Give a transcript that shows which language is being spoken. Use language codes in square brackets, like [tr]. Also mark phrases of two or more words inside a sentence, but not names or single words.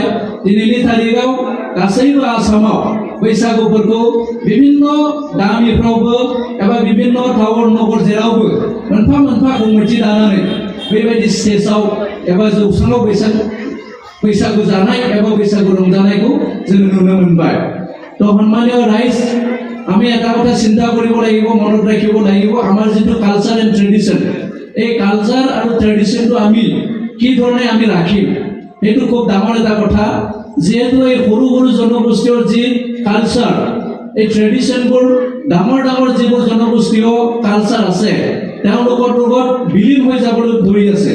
[brx] दिनैनि तारिखाव गासैबो आसामाव बैसागुफोरखौ बिभिन्न गामिफ्रावबो एबा बिभिन्न टाउन नगर जेरावबो मोनफा मोनफा कमिटि दानानै बेबायदि स्टेजाव एबा जौसाङाव बैसागु जानाय एबा बैसागु रंजानायखौ जों नुनो मोनबाय। [as] तो सन्मानीय राइज, আমি এটা কথা চিন্তা কৰিব লাগিব, মনত ৰাখিব লাগিব, আমাৰ যিটো [en] culture and tradition, [as] এই কালচাৰ আৰু ট্ৰেডিশ্যনটো আমি কি ধৰণে আমি ৰাখিম, সেইটো খুব ডাঙৰ এটা কথা। যিহেতু এই সৰু সৰু জনগোষ্ঠীৰ যি কালচাৰ, এই ট্ৰেডিশ্যনবোৰ ডাঙৰ ডাঙৰ যিবোৰ জনগোষ্ঠীয় কালচাৰ আছে তেওঁলোকৰ লগত বিলীন হৈ যাবলৈ ধৰি আছে।